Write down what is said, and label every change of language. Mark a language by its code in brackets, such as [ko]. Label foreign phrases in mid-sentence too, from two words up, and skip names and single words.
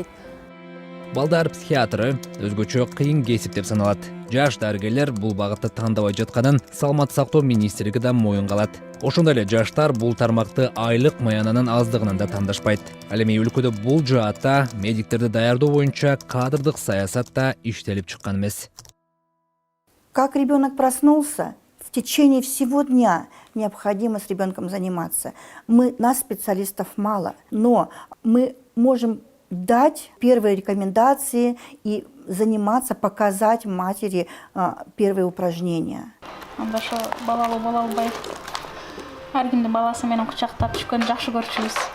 [ky] Балдар психиатры өзгөчө кыйын кесип деп саналат. Жаш дарыгерлер бул багытты тандабай жатканын Саламаттык сактоо министрлиги да моюнга алат. Ошондой эле жаштар бул тармакты айлык маянанын аздыгынан да тандашпайт. Ал эми өлкөдө бул жаатта медиктерди даярдоо боюнча кадрдык саясат да иштелип чыккан эмес. [ru] Как ребенок проснулся, в течение всего дня необходимо с ребенком заниматься. Нас, специалистов, мало, но мы можем дать первые рекомендации и заниматься, показать матери первые упражнения. [ky] Анда ошо балалуу боло албай ар кимдин баласы менен кучактап түшкөнү жакшы көрчүбүз.